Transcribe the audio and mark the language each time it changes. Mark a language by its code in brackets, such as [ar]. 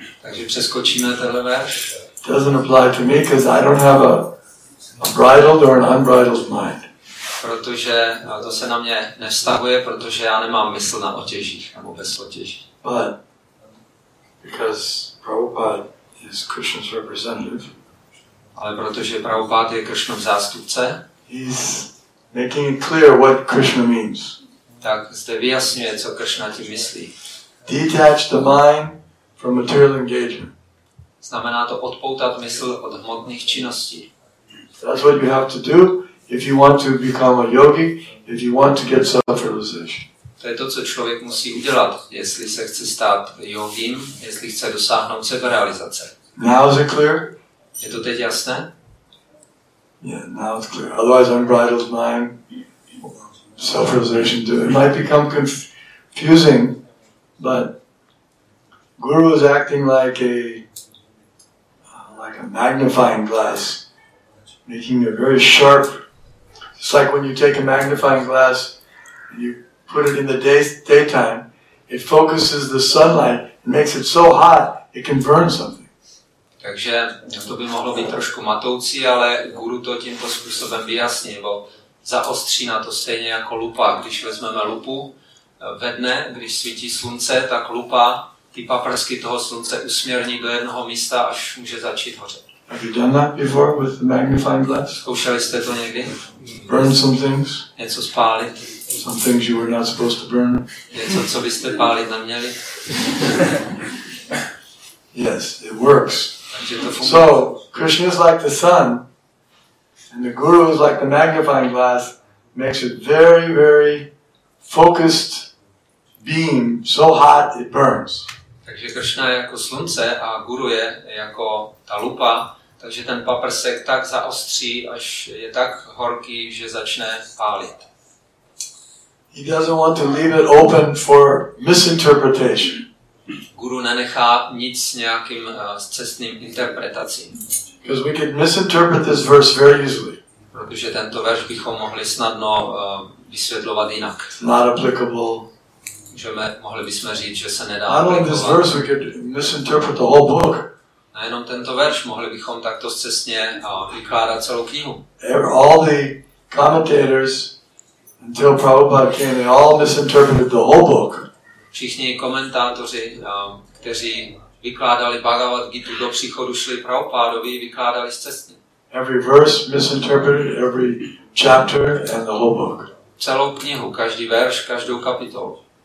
[cs] Takže přeskočíme tenhle verš. [en] Doesn't apply to me because I don't have a bridled or an unbridled mind. [cs] Protože to se na mě nevztahuje, protože já nemám mysl na otěžích nebo bez otěží. [en] But because Prabhupada is Krishna's representative, [cs] ale protože Prabhupada je Krishnův zástupce, [en] he's making it clear what Krishna means. [cs] Tak zde vyjasňuje, co Krishna tím myslí. [en] Detach the mind from material engagement. [cs] Znamená to odpoutat mysl od hmotných činností. [en] That's what you have to do if you want to become a yogi, if you want to get self-realization. [cs] To je to, co člověk musí udělat, jestli se chce stát jogím, jestli chce dosáhnout seberealizace. [en] Now is it clear? [cs] Je to teď jasné? [en] Yeah, now it's clear. Otherwise, unbridled mind, self-realization, it might become confusing, but Guru is acting like a magnifying glass, making it very sharp. It's like when you take a magnifying glass and you put it in the daytime, it focuses the sunlight and makes it so hot it can burn something. [cs] Takže to by mohlo být trošku matoucí, ale Guru to tímto způsobem vyjasní, nebo zaostří na to stejně jako lupa. Když vezmeme lupu ve dne, když svítí slunce, tak lupa ty paprsky toho slunce usměrní do jednoho místa, až může začít hořet. [en] Have you done that before with the magnifying glass? [cs] Zkoušeli jste to někdy? [en] Burn some things? [cs] Něco spálit? [en] Some things you were not supposed to burn? [cs] Něco, co byste pálit neměli? [en] Yes, it works. [cs] Takže to funguje. [en] So, Krishna is like the sun, and the Guru is like the magnifying glass, makes it very, very focused beam, so hot it burns. [cs] Takže Krishna je jako slunce a Guru je jako ta lupa, takže ten paprsek tak zaostří, až je tak horký, že začne pálit. [en] He doesn't want to leave it open for misinterpretation. [cs] Guru nenechá nic nějakým scestným interpretacím. [en] Because we can misinterpret this verse very easily. [cs] Protože tento verš bychom mohli snadno vysvětlovat jinak. [en] Not applicable. [cs] Mohli bychom říct, že se nedá aplikovat. [en] Not only this verse, we could misinterpret the whole book. [cs] Nejenom tento verš, mohli bychom takto scestně vykládat celou knihu. [en] All the commentators, until Prabhupada came, they all misinterpreted the whole book. [cs] Všichni komentátoři, kteří vykládali Bhagavad Gitu do příchodu šli Prabhupádovi, vykládali zcestně. [en] Every verse misinterpreted, every chapter and the whole book. [cs] Celou knihu, každý verš, každou kapitolu.